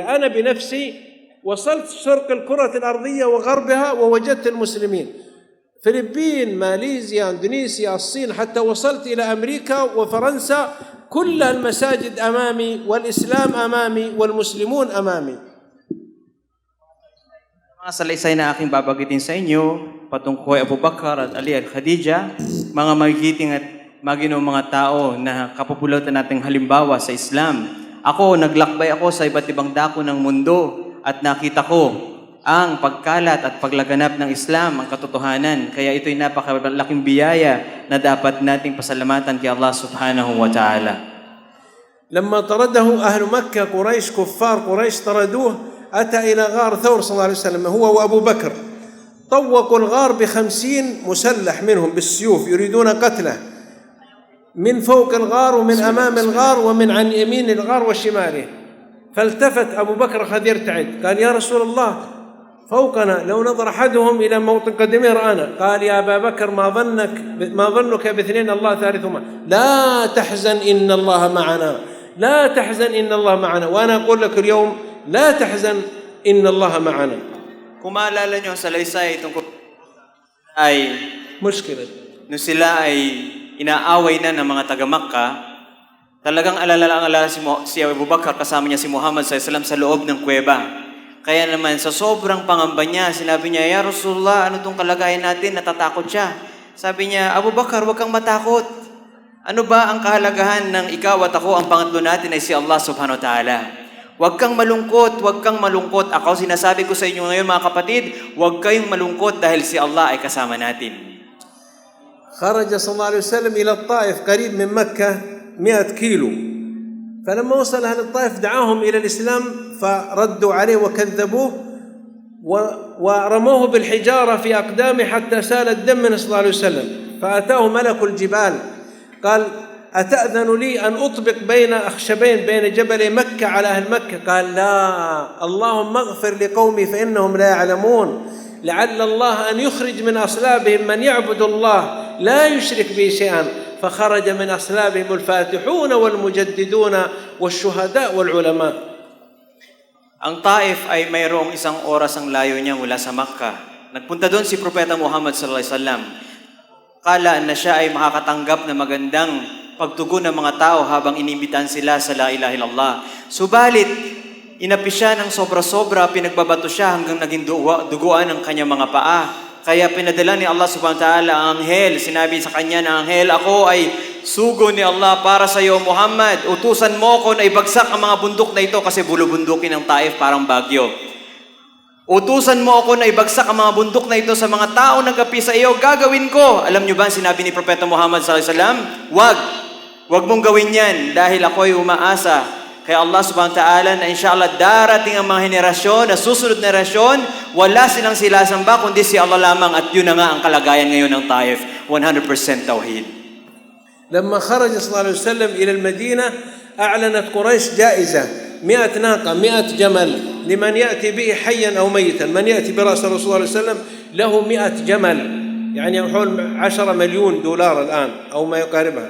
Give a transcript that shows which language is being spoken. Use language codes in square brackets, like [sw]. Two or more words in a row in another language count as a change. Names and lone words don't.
[ar] أنا بنفسي وصلت شرق الكرة الأرضية وغربها ووجدت المسلمين، فلبين، ماليزيا، اندونيسيا، الصين، حتى وصلت إلى أمريكا وفرنسا، كل المساجد أمامي والإسلام أمامي والمسلمون أمامي. [tl] Mga salaysay na aking babagitin sa inyo patungkol kay Abu Bakar at Ali at Khadija, mga magigiting at maginong mga tao na kapupulutan nating halimbawa sa Islam. Ako, naglakbay ako sa iba't ibang dako ng mundo at nakita ko ang pagkalat at paglaganap ng Islam, ang katotohanan. Kaya ito'y napakalaking biyaya na dapat nating pasalamatan kay Allah [ar] سبحانه وتعالى. لما طرده أهل مكة قريش، كفار قريش طردوه، أتى إلى غار ثور صلى الله عليه وسلم هو وأبو بكر. طوقوا الغار ب50 مسلح منهم بالسيوف يريدون قتله، من فوق الغار ومن أمام الغار ومن عن يمين الغار وشماله. فالتفت أبو بكر خذ يرتعد، قال: يا رسول الله، فوقنا، لو نظر أحدهم إلى موطن قدمه رآنا. قال: يا أبا بكر، ما ظنك باثنين الله ثالثهما، لا تحزن إن الله معنا، لا تحزن إن الله معنا. وأنا أقول لك اليوم لا تحزن إن الله معنا. [tl] Kung maalala nyo sa laysay tungkol ay مشكلة nung sila ay inaaway na ng mga taga-Makka, talagang alala si Abu Bakar kasama niya si Muhammad SAW sa loob ng kuweba. Kaya naman sa sobrang pangamba niya, sinabi niya: [ar] يا رسول الله, [tl] ano itong kalagayan natin? Natatakot siya. Sabi niya: Abu Bakar, huwag kang matakot. Ano ba ang kahalagahan ng ikaw at ako? Ang pangatlo natin ay si Allah [ar] سبحانه وتعالى. [tl] Huwag kang malungkot, huwag kang malungkot. Ako, sinasabi ko sa inyo ngayon mga kapatid, huwag kayong malungkot dahil si Allah ay kasama natin. [ar] خرج صلى الله عليه وسلم إلى الطائف قريب من مكة 100 كيلو، فلما وصل أهل الطائف دعاهم إلى الإسلام فردوا عليه وكذبوه ورموه بالحجارة في أقدامه حتى سال الدم منه صلى الله عليه وسلم. فأتاه ملك الجبال قال: أتأذن لي أن أطبق بين أخشبين بين جبل مكة على أهل مكة؟ قال: لا، اللهم اغفر لقومي فإنهم لا يعلمون، لعل الله أن يخرج من أصلابهم من يعبد الله لا يشرك به شيئا. فخرج من أصلابهم الفاتحون والمجددون والشهداء والعلماء. [tl] Ang Taif ay mayroong isang oras ang layo niya mula sa Makkah. Nagpunta doon si Propeta Muhammad [ar] صلى الله عليه وسلم. [tl] Kala na siya ay makakatanggap na magandang pagtugon ng mga tao habang inimbitan sila sa [ar] لا إله إلا الله. [tl] Subalit, inapi siya ng sobra-sobra, pinagbabato siya hanggang naging duguan ang kanyang mga paa. Kaya pinadala ni Allah [ar] سبحانه وتعالى [tl] ang anghel. Sinabi sa kanya na anghel, ako ay sugo ni Allah para sa iyo, Muhammad. Utusan mo ko na ibagsak ang mga bundok na ito kasi bulubundukin ng Taif parang bagyo. Utusan mo ako na ibagsak ang mga bundok na ito sa mga tao nagapi sa iyo. Gagawin ko. Alam niyo ba sinabi ni Propeta Muhammad [ar] صلى الله عليه وسلم? [tl] Wag mong gawin yan dahil ako ay umaasa kay Allah [ar] سبحانه وتعالى [tl] na [ar] إن شاء الله [tl] darating ang mga henerasyon, na susunod na henerasyon, wala silang sinasamba kundi si Allah lamang, at yun na nga ang kalagayan ngayon ng Taif, 100% tawhid. [ar] لما خرج صلى الله عليه وسلم إلى المدينة أعلنت قريش جائزة 100 ناقة 100 جمل لمن يأتي به حيا أو ميتا. من يأتي برأس الرسول صلى الله عليه وسلم له 100 جمل، يعني حول 10 مليون دولار الآن أو ما يقاربها.